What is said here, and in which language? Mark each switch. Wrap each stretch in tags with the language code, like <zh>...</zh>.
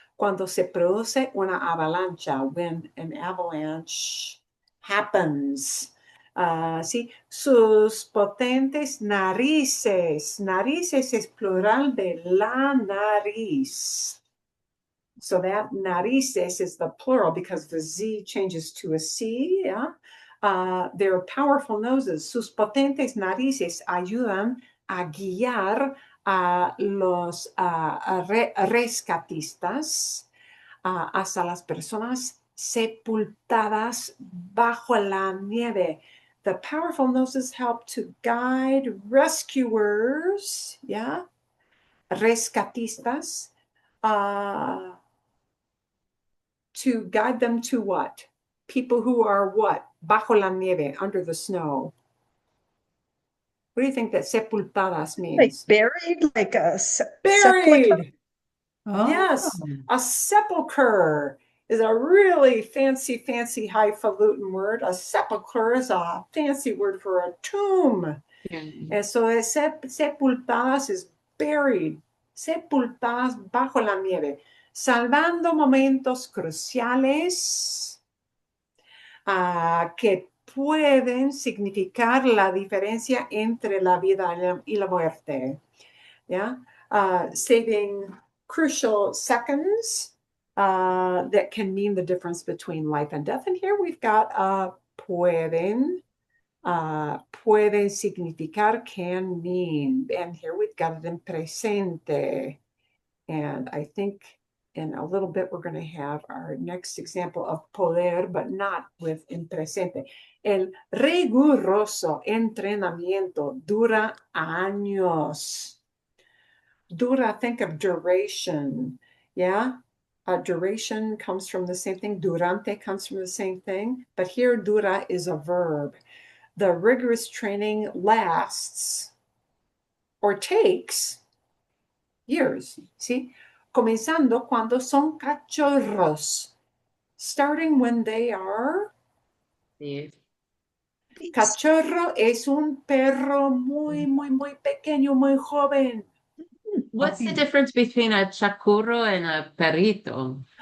<es>Cuando se produce una avalancha,</es> <en>when an avalanche happens,</en> <es>¿sí? Sus potentes narices. Narices es plural de la nariz.</es> <en>So that narices is the plural because the Z changes to a C, yeah? Their powerful noses,</en> <es>sus potentes narices ayudan a guiar a los rescatistas hasta las personas sepultadas bajo la nieve.</es> <en>The powerful noses help to guide rescuers, yeah, rescatistas, to guide them to what? People who are what?</en> <es>Bajo la nieve,</es> <en>under the snow. What do you think that sepultadas means? buried, like a sepulcher. Buried. Oh, Yes, a sepulcher is a really fancy, highfalutin word. A sepulcher is a fancy word for a tomb. And so sepultadas is buried,</en> <es>sepultadas bajo la nieve, salvando momentos cruciales que pueden significar la diferencia entre la vida y la muerte.</es> <en>Yeah, saving crucial seconds that can mean the difference between life and death. And here we've got</en> <es>pueden significar,</es> <en>can mean. And here we've got it in presente. And I think in a little bit we're going to have our next example of poder, but not with in presente.</en> <es>El riguroso entrenamiento dura años.</es> <en>Dura, think of duration. Yeah. Duration comes from the same thing. Durante comes from the same thing. But here, dura is a verb. The rigorous training lasts or takes years. See?</en> <es>Comenzando cuando son cachorros.</es> <en>Starting when they are.</en> <es>Cachorro es un perro muy pequeño, muy joven.</es> <en>What's the difference between a chacurro and a perrito?</en>